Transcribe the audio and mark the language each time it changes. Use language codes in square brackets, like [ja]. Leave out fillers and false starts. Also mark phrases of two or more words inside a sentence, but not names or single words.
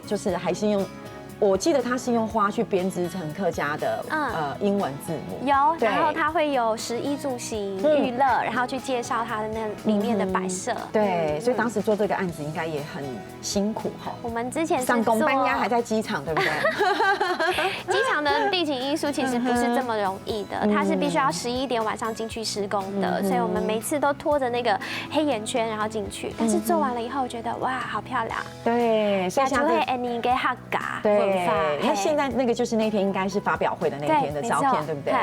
[zh] 就是還是用，我記得它是用花去編織成客家的英文字母，有，然後它會有食衣住行娛樂，然後去介紹它的那裡面的擺設。對，所以當時做這個案子應該也很辛苦哈。我們之前上工班應該還在機場，對不對？機場的地景藝術其實不是這麼容易的，它是必須要11點晚上進去施工的，所以我們每次都拖着那個黑眼圈然後進去。但是做完了以後，覺得哇，好漂亮。對，所以就會你給客家文对，那现在那个就是那天应该是发表会的那一天的照片，对不对？